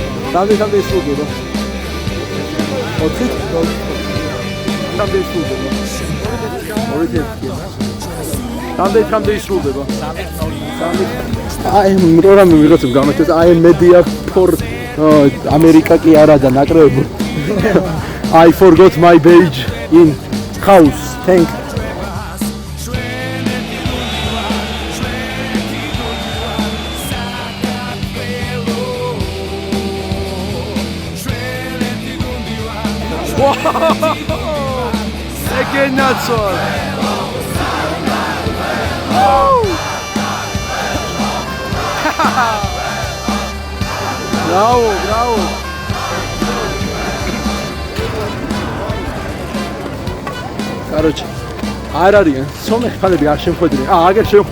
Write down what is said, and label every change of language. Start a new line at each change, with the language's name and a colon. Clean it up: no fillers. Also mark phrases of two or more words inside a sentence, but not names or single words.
Georgian: რამდენამდე ისრულდება? 4-ით? რამდენამდე ისრულდება? 2-1. რამდენამდე ისრულდება? 3. აი რამე ვიღაცამ გამეჩეს, აი
English: media for America
Georgian: კი არა და ნაკრები.
English: I forgot my badge in house. Thank Again, that's all. Bravo, bravo.
Georgian: Короче, არ არიან სომეხ ფანები არ შემხვედრიან. აგერ შემხვდა.